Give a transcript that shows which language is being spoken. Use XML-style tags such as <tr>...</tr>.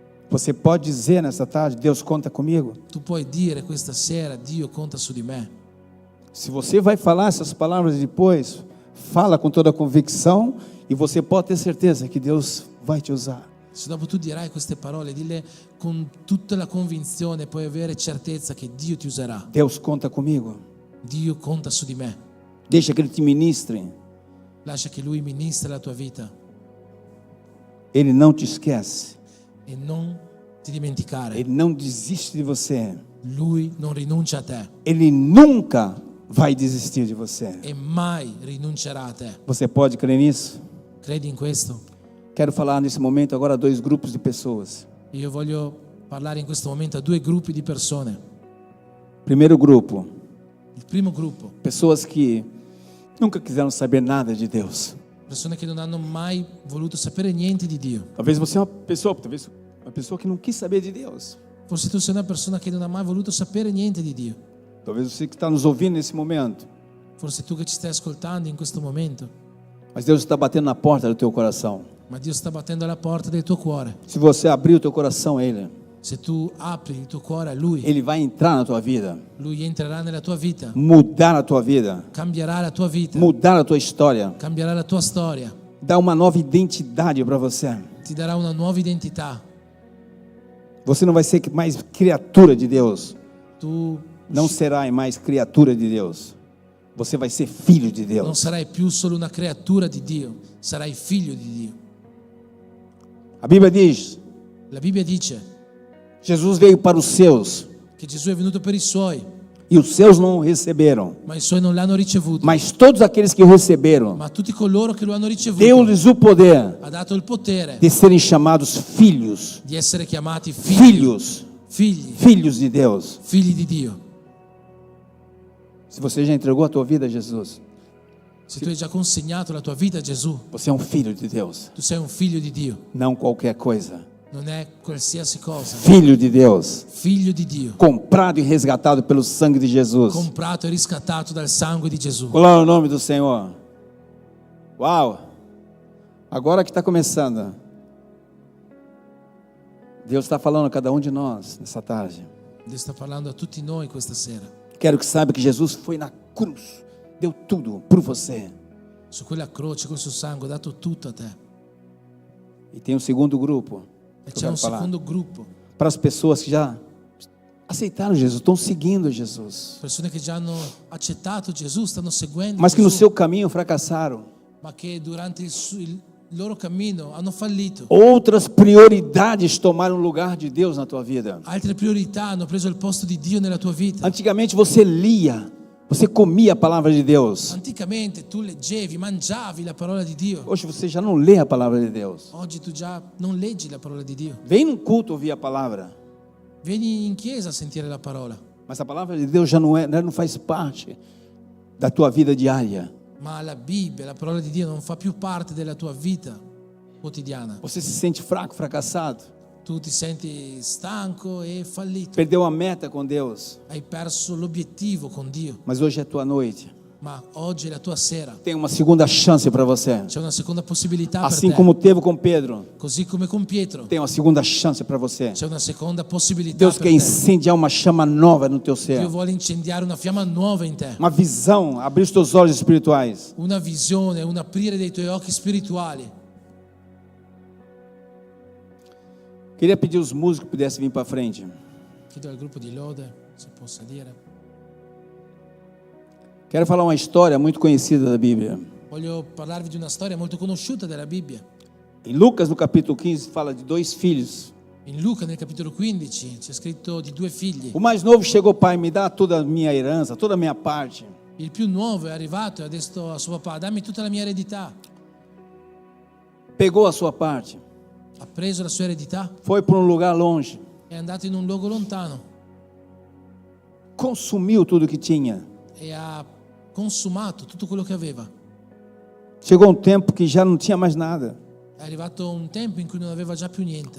<pt>Você pode dizer nessa tarde, Deus conta comigo?</pt> <it>Tu puoi dire questa sera: Dio conta su di me.</it> <pt>Se você vai falar essas palavras depois, fala com toda a convicção e você pode ter certeza que Deus vai te usar.</pt> <it>Se dopo tu dirai queste parole, dille con tutta la convinzione, puoi avere certezza che Dio ti userà.</it> <pt>Deus conta comigo.</pt> <it>Dio conta su di me.</it> <pt>Deixa que Ele te ministre.</pt> <it>Lascia che Lui ministri la tua vita</it> <pt>Ele não te esquece.</pt> <it>e non ti dimenticare.</it> <pt>Ele não desiste de você.</pt> <it>Lui non rinuncia a te.</it> <pt>Ele nunca vai desistir de você.</pt> <it>e mai rinuncerà a te.</it> <pt>Você pode crer nisso?</pt> <it>Credi in questo?</it> <pt>Quero falar nesse momento agora a 2 grupos de pessoas.</pt> <it>Io voglio parlare in questo momento a 2 gruppi di persone.</it> <pt>Primeiro grupo,</pt> <it>Il primo gruppo,</it> <pt>pessoas que nunca quiseram saber nada de Deus.</pt> <it>persone che non hanno mai voluto sapere niente di Dio.</it> <pt>Talvez você é uma pessoa que não quis saber de Deus.</pt> <it>Forse tu sei una persona che non ha mai voluto sapere niente di Dio.</it> <pt>Talvez você que está nos ouvindo nesse momento.</pt> <it>Forse tu che ci stai ascoltando in questo momento.</it> <pt>Mas Deus está batendo na porta do teu coração.</pt> <it>Ma Dio sta battendo alla porta del tuo cuore.</it> <pt>Se você abrir o teu coração a Ele,</pt> <it>Se tu apri il tuo cuore a Lui,</it> <pt>Ele vai entrar na tua vida,</pt> <it>Lui entrerà nella tua vita,</it> <pt>mudar a tua vida,</pt> <it>cambierà la tua vita,</it> <pt>mudar a tua história,</pt> <it>cambierà la tua storia,</it> <pt>dar uma nova identidade para você.</pt> <it>ti darà una nuova identità.</it> <pt>Você não vai ser mais criatura de Deus.</pt> <it>Tu</it> <pt>Não será mais criatura de Deus. Você vai ser filho de</pt> <it>non</it> <pt>Deus.</pt> <it>sarai più solo una creatura di Dio, sarai figlio di Dio.</it> <pt>A Bíblia diz:</pt> <it>La Bibbia dice</it> <pt>Jesus veio para os seus</pt> <it>che Gesù è venuto per i suoi,</it> <pt>e os seus não o receberam.</pt> <it>ma i suoi non l'hanno ricevuto.</it> <pt>Mas todos aqueles que o receberam,</pt> <it>Ma a tutti coloro che lo hanno ricevuto</it> <pt>deu-lhes o poder</pt> <it>ha dato il potere</it> <pt>de serem chamados filhos.</pt> <it>di essere chiamati figli,</it> <pt>Filhos de Deus.</pt> <it>figli di Dio.</it> <pt>Se você já entregou a tua vida a Jesus,</pt> <it>Se tu hai già consegnato la tua vita a Gesù,</it> <pt>você é um filho de Deus,</pt> <it>tu sei un figlio di Dio,</it> <pt>não qualquer coisa.</pt> <it>non è qualsiasi cosa.</it> <pt>Filho de Deus,</pt> <it>Figlio di Dio,</it> <pt>comprado e resgatado pelo sangue de Jesus.</pt> <it>comprato e riscattato dal sangue di Gesù.</it> <pt>Glória ao nome do Senhor. Uau! Agora que está começando. Deus está falando a cada um de nós nessa tarde.</pt> <it>Dio sta parlando a tutti noi questa sera.</it> <pt>Quero que saiba que Jesus foi na cruz, deu tudo por você.</pt> <it>Su quella croce col suo sangue ha dato tutto a te.</it> <pt>E tem um segundo grupo.</pt> <it>E</it> <pt>que eu</pt> <it>c'è un</it> <pt>quero falar.</pt> <it>secondo gruppo,</it> <pt>Para as pessoas que já aceitaram Jesus, estão seguindo Jesus,</pt> <it>persone che già hanno accettato Gesù, stanno seguendo</it> <pt>mas que no</pt> <it>Gesù,</it> <pt>seu caminho fracassaram.</pt> <it>ma che durante il loro cammino hanno fallito.</it> <pt>Outras prioridades tomaram o lugar de Deus na tua vida.</pt> <it>Altre priorità hanno preso il posto di Dio nella tua vita.</it> <pt>Antigamente você lia, você comia a palavra de Deus.</pt> <it>Anticamente tu leggevi, mangiavi la parola di Dio.</it> <pt>Hoje você já não lê a palavra de Deus.</pt> <it>Oggi tu già non leggi la parola di Dio.</it> <pt>Vem num culto ouvir a palavra,</pt> <it>Vieni in chiesa a sentire la parola,</it> <pt>mas a palavra de Deus já não faz parte da tua vida diária.</pt> <it>ma la Bibbia, la parola di Dio non fa più parte della tua vita quotidiana.</it> <pt>Você se sente fraco, fracassado,</pt> <it>Tu ti senti stanco e fallito.</it> <pt>perdeu a meta com Deus,</pt> <it>Hai perso l'obiettivo con Dio,</it> <pt>mas hoje é tua noite.</pt> <it>ma oggi è la tua sera.</it> <pt>Tem uma segunda chance para você.</pt> <it>C'è una seconda possibilità</it> <pt>Assim</pt> <it>per te.</it> <pt>como teve com Pedro,</pt> <it>Così come con Pietro,</it> <pt>tem uma segunda chance para você.</pt> <it>c'è una seconda possibilità</it> <pt>Deus</pt> <it>per</it> <pt>quer</pt> <it>te.</it> <pt>incendiar uma chama nova no teu ser.</pt> <it>Dio vuole incendiare una fiamma nuova in te.</it> <pt>Uma visão, abrir os teus olhos espirituais.</pt> <it>Una visione, un aprire dei tuoi occhi spirituali.</it> <pt>Queria pedir os músicos que pudessem vir para frente.</pt> <it>Chiedo al gruppo di lode se può salire.</it> <pt>Quero falar uma história muito conhecida da Bíblia.</pt> <it>Voglio parlarvi di una storia molto conosciuta della Bibbia.</it> <pt>Em Lucas, no capítulo 15, fala de 2 filhos.</pt> <it>In Luca, nel capitolo 15, c'è scritto di 2 figli.</it> <pt>O mais novo chegou, pai, me dá toda a minha herança, toda a minha parte.</pt> <it>Il più nuovo è arrivato e ha detto a suo papà: dammi tutta la mia eredità.</it> <pt>Pegou a sua parte,</pt> <it>Ha preso la sua eredità,</it> <pt>foi para um lugar longe,</pt> <it>è andato in un luogo lontano</it> <pt>consumiu tudo que tinha.</pt> <it>e ha consumato tutto quello che aveva.</it> <pt>Chegou um tempo que já não tinha mais nada.</pt> <it>È arrivato un tempo in cui non aveva già più niente</it>